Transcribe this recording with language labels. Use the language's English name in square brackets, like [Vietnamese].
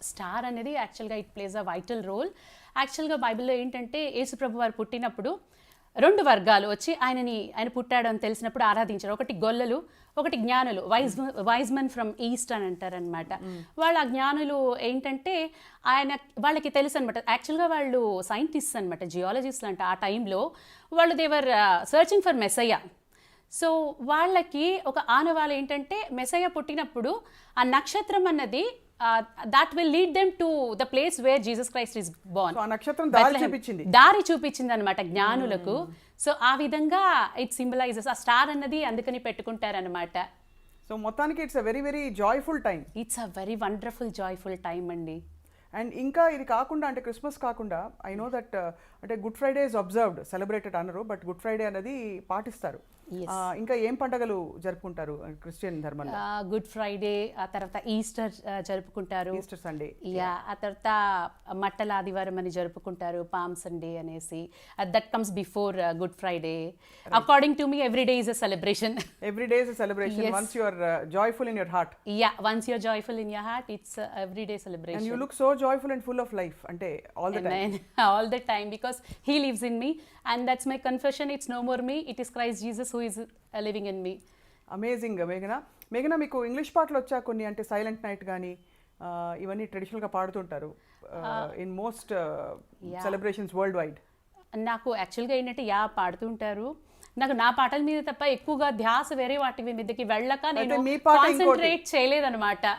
[Telugu] Star అనేది యాక్చువల్గా [English] It plays a vital role. [Telugu] యాక్చువల్గా బైబిల్లో ఏంటంటే యేసుప్రభు వారు పుట్టినప్పుడు 2 వర్గాలు వచ్చి ఆయన పుట్టాడు అని తెలిసినప్పుడు ఆరాధించారు. ఒకటి గొల్లలు, ఒకటి జ్ఞానులు. [English] wise men from east [Telugu] అని అంటారనమాట. వాళ్ళ జ్ఞానులు ఏంటంటే వాళ్ళకి తెలుసు అనమాట. యాక్చువల్గా వాళ్ళు సైంటిస్ట్ అనమాట, జియాలజిస్ట్ అంట. ఆ టైంలో వాళ్ళు [English] They were searching for Messiah. [Telugu] సో వాళ్ళకి ఒక ఆనవాలు ఏంటంటే మెస్సయ్య పుట్టినప్పుడు ఆ నక్షత్రం అన్నది [English] that will lead them to the place where Jesus Christ is born. [Telugu] So ఆ నక్షత్రం దారి చూపించింది అనమాట జ్ఞానులకు. సో ఆ విధంగా [English] it symbolises [Telugu] ఆ స్టార్ అన్నది అందుకని పెట్టుకుంటారనమాట. [English] So మొత్తానికి it's a very very joyful time. It's a very wonderful joyful time అండి. [Telugu] అండ్ ఇంకా ఇది కాకుండా అంటే క్రిస్మస్ కాకుండా [English] I know that [Telugu] అంటే [English] good Friday is observed, celebrated [Telugu] అనరు, బట్ గుడ్ ఫ్రైడే అనేది పాటిస్తారు. ఇంకా ఏం పండుగలు జరుపుకుంటారు క్రిస్టియన్ ధర్మంలో? గుడ్ ఫ్రైడే, ఆ తర్వాత ఈస్టర్ జరుపుకుంటారు, ఈస్టర్ సండే. ఆ తర్వాత మట్టల ఆదివారం అని జరుపుకుంటారు, పామ్ సండే అనేసి. [English] That comes before good Friday. According to me every day is a celebration. Every day is a celebration. Once you are joyful in your heart. Once you are joyful in your heart, it's every day celebration. And you look so joyful and full of life [Telugu] ante [English] all the time. All the time, because he lives in me, and that's my confession. It's no more me, it is Christ Jesus who is living in me. [Telugu] Amazing. మేఘన మీకు English పాటలు వచ్చా కొన్ని? అంటే silent night కానీ ఇవన్నీ ట్రెడిషనల్గా పాడుతుంటారు [English] In most celebrations world wide. [Telugu] నాకు యాక్చువల్గా ఏంటంటే పాడుతుంటారు. నాకు నా పాటల మీద తప్ప ఎక్కువగా ధ్యాస వేరే వాటి మీదకి వెళ్ళక నేను కాన్సంట్రేట్ చేయలేదన్నమాట.